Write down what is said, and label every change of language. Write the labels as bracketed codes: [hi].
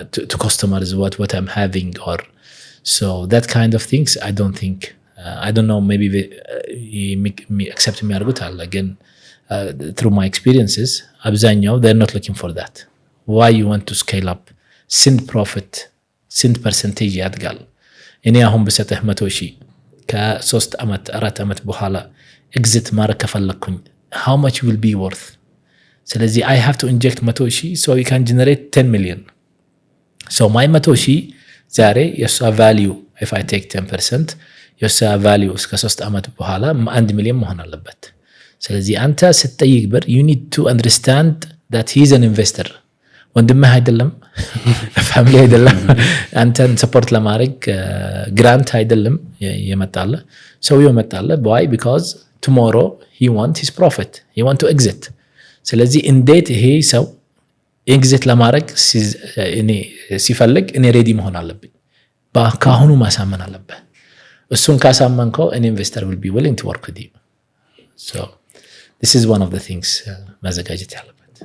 [en] to customers what I'm having or so that kind of things I don't think I don't know maybe me accept me argut [am] አለ ግን [en] through my experiences [am] አብዛኛው [en] they're not looking for that. Why you want to scale up? [am] ስንት profit ስንት percentage ያድጋል? እኔ አሁን በሰጠህ 100,000 ከ3 አመት 4 አመት በኋላ ኤግዚት ማድረግ ከፈለኩኝ [en] how much will be worth? [am] ስለዚህ [en] I have to inject 100,000 so you can generate 10 million. So my 100,000 [am] ዛሬ የሷ [en] value if I take 10% የሷ value [am] እስከ 3 አመት በኋላ 1 ሚሊዮን መሆን አለበት። ስለዚህ አንተ ስትጠይቅ ብር [en] you need to understand that he is an investor. [am] ወንድምህ አይደለም ፋሚሊ አይደለም አንተን ሰፖርት ለማድረግ ግራንት አይደለም የመጣለ ሰው የመጣለ [en] why? Because tomorrow he want his profit, he want to exit. [am] ስለዚህ እንዴት ይሄ ሰው ኤግዚት ለማድረግ እኔ ሲፈልግ እኔ ሬዲ መሆን አለብኝ ካሁኑ ማሳመን አለበት። እሱን ካሳመንከው [en] an investor will be willing to work with you. So this is one of the things [am] ማዘጋጀት ያለበት።